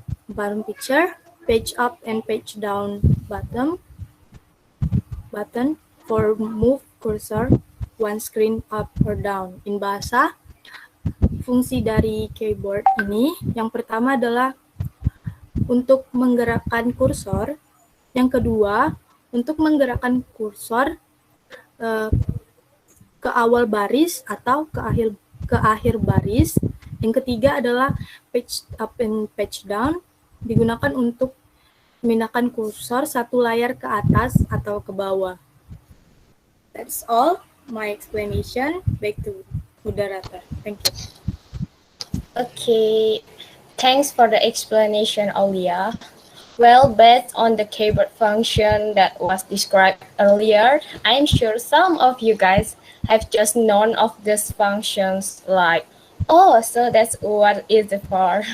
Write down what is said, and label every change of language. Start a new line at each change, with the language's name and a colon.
English: Bottom picture, page up and page down button for move cursor one screen up or down. In bahasa,
Indonesian: fungsi dari keyboard ini yang pertama adalah untuk menggerakkan kursor, yang kedua untuk menggerakkan kursor ke awal baris atau ke akhir baris. Yang ketiga adalah page up and page down, digunakan untuk memindahkan kursor satu layar ke atas atau ke bawah.
English: That's all my explanation. Back to moderator. Thank you. Okay, thanks for the explanation, Aulia. Well, based on the keyboard function that was described earlier, I'm sure some of you guys have just known of these functions, like, oh, so that's what it's for.